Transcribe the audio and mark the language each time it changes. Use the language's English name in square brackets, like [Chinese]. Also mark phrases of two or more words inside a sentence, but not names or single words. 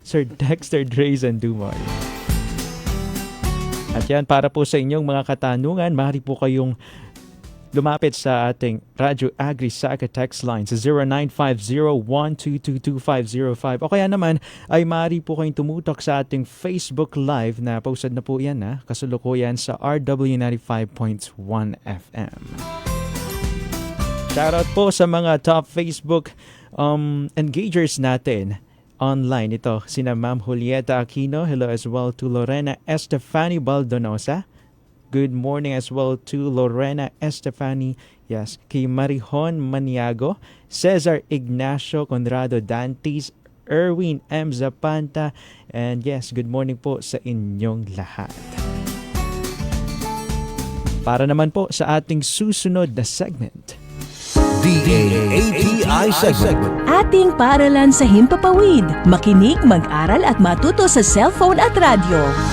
[Filipino] Sir Dexter Drazen Dumoy. At yan, para po sa inyong mga katanungan, maaari po kayong lumapit sa ating Radyo Agrisaka [English] text line [Filipino] sa 0950-122-2505 o kaya naman ay maaari po kayong tumutok sa ating Facebook Live na posted na po yan kasulukuyan sa RW95.1 FM. Shoutout po sa mga [English] top Facebook engagers [Filipino] natin online. Ito, sina Ma'am Julieta Aquino. [English] Hello as well to Lorena Estefani Baldonosa. Good morning as well to Lorena Estefani. [Filipino] Yes, kay Marihon Maniago, Cesar Ignacio Conrado Dantes, Erwin M. Zapanta, [English] and yes, good morning [Filipino] po sa inyong lahat. Para naman po sa ating susunod na segment. DAAPI segment. Ating paaralan sa himpapawid. Makinig, mag-aral at matuto sa cellphone at radyo.